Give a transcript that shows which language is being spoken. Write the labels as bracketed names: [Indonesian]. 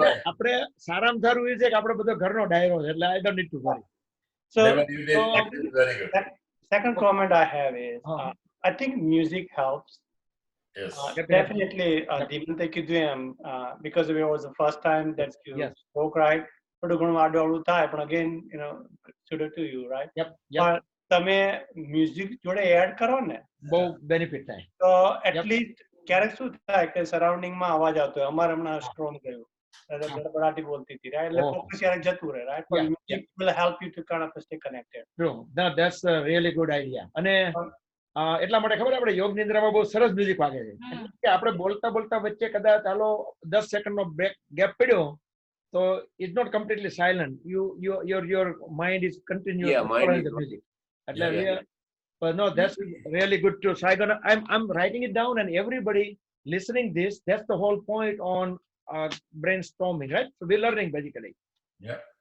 [Gujarati] આપણે સારામાં સારું એ છે કે આપણે બધો ઘરનો ડાયરો છે, એટલે [English] I don't need to worry. So Very good. Second comment I have is I think music helps. Yes. Definitely, Dimante [Gujarati] કીધું એમ, [English] because it was the first time that you spoke right. [Gujarati] થોડું ઘણું આડું અવળું થાય, પણ [English] again, kudos to you, right? [Gujarati] પણ તમે music જોડે add કરો ને, બહુ બેનિફિટ થાય. તો એટલીસ્ટ ક્યારેક શું થાય કે સરાઉન્ડિંગમાં અવાજ આવતો હોય, અમારે હમણાં સ્ટ્રોમ ગયું, ગડબડાટી બોલતી હતી, [English] right? [Gujarati] એટલે ફોકસ ક્યારેક જતું રહે, [English] right? But music will help you to kind of stay connected. True. That's a really good idea. [Gujarati] અને એટલા માટે ખબર આપણે યોગ નિંદ્રામાં બહુ સરસ મ્યુઝિક વાગે છે કે આપણે બોલતા બોલતા વચ્ચે કદાચ ચાલો 10 સેકન્ડનો ગેપ પડ્યો તો it's not completely silent. [English] Your mind is continuous following the music. But no, that's really good too. So I'm writing it down, and everybody listening this, that's the whole point on brainstorming, right? So we're learning basically. Yeah.